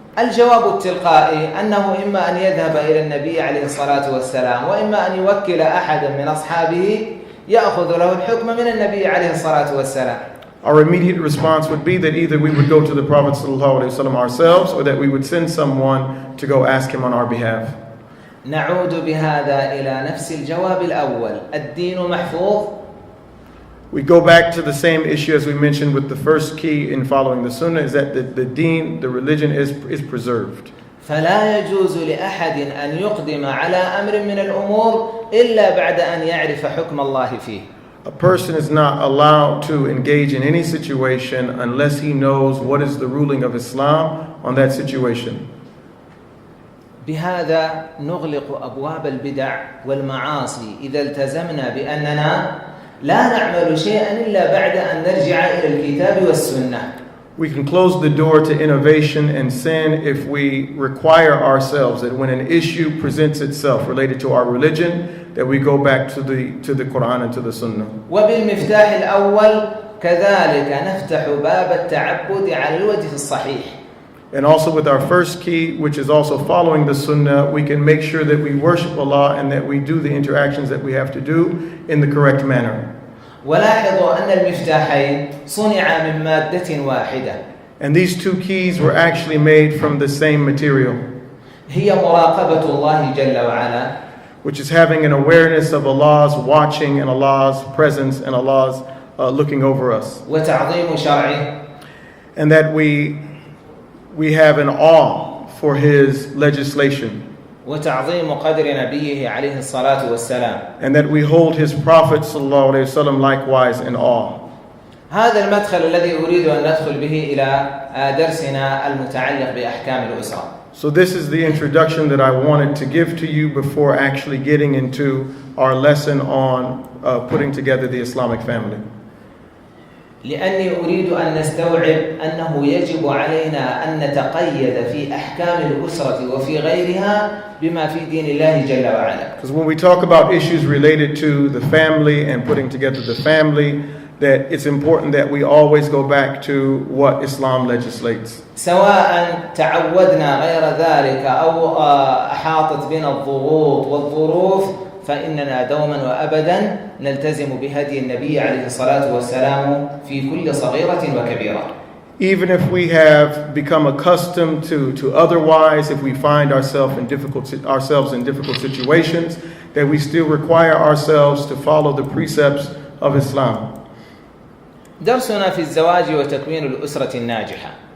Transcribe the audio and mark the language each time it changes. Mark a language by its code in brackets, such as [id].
[ar] الجواب التلقائي أنه إما أن يذهب إلى النبي عليه الصلاة والسلام وإما أن يوكل أحدا من أصحابه يأخذ له الحكم من النبي عليه الصلاة والسلام. [en] Our immediate response would be that either we would go to the Prophet ﷺ ourselves, or that we would send someone to go ask him on our behalf. [ar] نعود بهذا إلى نفس الجواب الأول. الدين محفوظ. [en] We go back to the same issue as we mentioned with the first key in following the Sunnah, is that the deen, the religion is preserved. [ar] فلا يجوز لأحد أن يقدم على أمر من الأمور إلا بعد أن يعرف حكم الله فيه. [en] A person is not allowed to engage in any situation unless he knows what is the ruling of Islam on that situation. [ar] بهذا نغلق أبواب البدع والمعاصي إذا التزمنا بأننا لا نعمل شيئا إلا بعد أن نرجع إلى الكتاب والسنة. [en] We can close the door to innovation and sin if we require ourselves that when an issue presents itself related to our religion, that we go back to the Quran and to the Sunnah. [ar] وبالمفتاح الأول كذلك نفتح باب التعبد على الوجه الصحيح. [en] And also with our first key, which is also following the Sunnah, we can make sure that we worship Allah and that we do the interactions that we have to do in the correct manner. [ar] ولاحظوا أن المفتاحين صنعا من مادة واحدة. [en] And these 2 keys were actually made from the same material, [ar] هي مراقبة الله جل وعلا, [en] which is having an awareness of Allah's watching and Allah's presence and Allah's looking over us. [ar] وتعظيم شرعه, [en] And that we have an awe for His legislation. [ar] وتعظيم قدر نبيه عليه الصلاة والسلام. [en] And that we hold His Prophet ﷺ likewise in awe. [ar] هذا المدخل الذي أريد أن ندخل به إلى درسنا المتعلق بأحكام الأسرة. [en] So this is the introduction that I wanted to give to you before actually getting into our lesson on putting together the Islamic family. [ar] لأني أريد أن نستوعب أنه يجب علينا أن نتقيد في أحكام الأسرة وفي غيرها بما في دين الله جل وعلا. [en] Because when we talk about issues related to the family and putting together the family, that it's important that we always go back to what Islam legislates. [ar] سواء تعودنا غير ذلك أو أحاطت بنا الضغوط والظروف فإننا دوما وأبدا نلتزم بهدي النبي عليه الصلاة والسلام في كل صغيرة وكبيرة. [en] Even if we have become accustomed to otherwise, if we find ourselves in difficult situations, that we still require ourselves to follow the precepts of Islam. [ar] درسنا في الزواج وتكوين الأسرة الناجحة.